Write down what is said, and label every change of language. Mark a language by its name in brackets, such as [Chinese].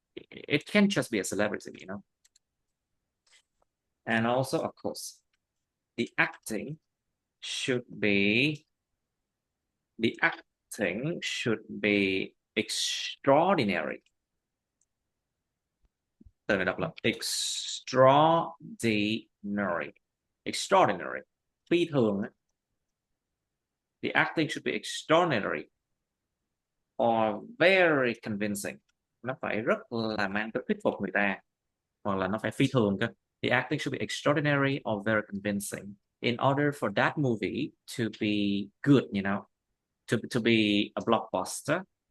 [English] It can just be a celebrity. And also, of course, the acting should be The acting should be extraordinary. [Vietnamese] Từ này đọc là extraordinary. Extraordinary. Phi thường. [English] The acting should be extraordinary or very convincing. [Vietnamese] Nó phải rất là mang tính thuyết phục người ta, hoặc là nó phải phi thường cơ. [English] The acting should be extraordinary or very convincing in order for that movie to be good, you know, to be a blockbuster.